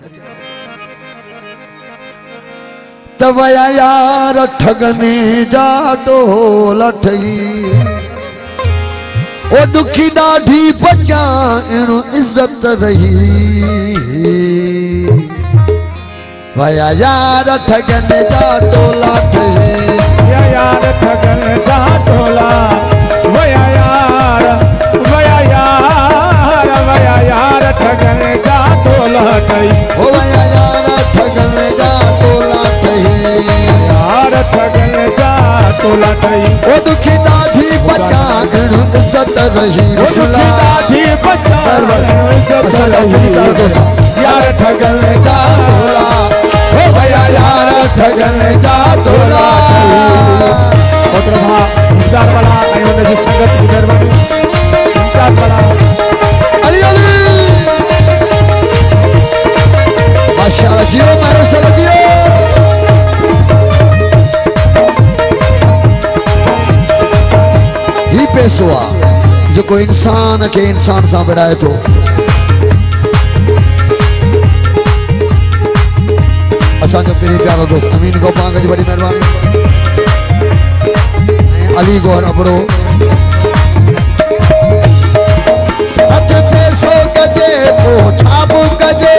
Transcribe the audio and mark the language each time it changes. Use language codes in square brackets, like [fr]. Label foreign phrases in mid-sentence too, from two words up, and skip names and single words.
[sd] त वया यार ठगने जा टोला ठही ओ दुखी ॾाढी बचाइण इज़त रही। वया यार ठगने जा टोला ठही यार ठगन जा टोला वया यार ठगन जा टोला ठही। ओ वया यार ठगन जा टोला ठही यार ठगन जा टोला ठही ओ दुखी ॾाढी बचाइण इज़त रही। ॾाढी बचाइण इज़त रही यार ठगन जा टोला हो भैया यार ठगन जा टोला इंतजार वाला ऐं हुन जी संगत जी महिरबानी इंतजार वाला अली अली माशाअल्लाह [ur] جیو میرے سنگ جیو. [sd] ही पैसो आहे जेको इंसान खे इंसान सां विड़ाए थो। असांजो पहिरीं प्यारो दोस्त अमीन गोपांग जी वॾी महिरबानी ऐं अली गौर अबड़ो हथ पैसो कजे पोछा बि कजे